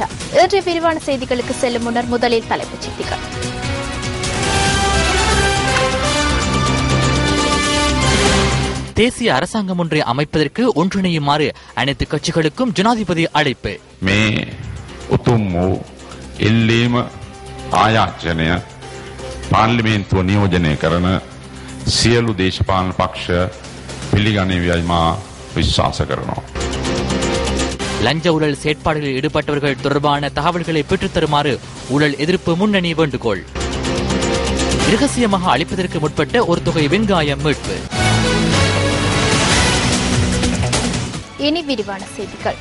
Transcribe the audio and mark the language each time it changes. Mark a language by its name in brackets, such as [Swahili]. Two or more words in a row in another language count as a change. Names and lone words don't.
[Tamil] இன்றைய விரிவான செய்திகளுக்கு செல்லும் முன்னர் முதலில் தலைப்புச் செய்திகள். தேசிய அரசாங்கம் ஒன்றை அமைப்பதற்கு ஒன்றிணையுமாறு அனைத்து கட்சிகளுக்கும் ஜனாதிபதி அழைப்பு. [Sinhala] මේ උතුම් එල්ලීම ආයාචනය පාර්ලිමේන්තුව නියෝජනය කරන සියලු දේශපාලන පක්ෂ පිළිගනිවයි මා විශ්වාස කරනවා. [Tamil] லஞ்ச ஊழல் செயற்பாடுகளில் ஈடுபட்டவர்கள் தொடர்பான தகவல்களை பெற்றுத் தருமாறு ஊழல் எதிர்ப்பு முன்னணி வேண்டுகோள். இரகசியமாக அளிப்பதற்கு முற்பட்ட ஒரு தொகை வெங்காயம் மீட்பு. இனி விரிவான செய்திகள்.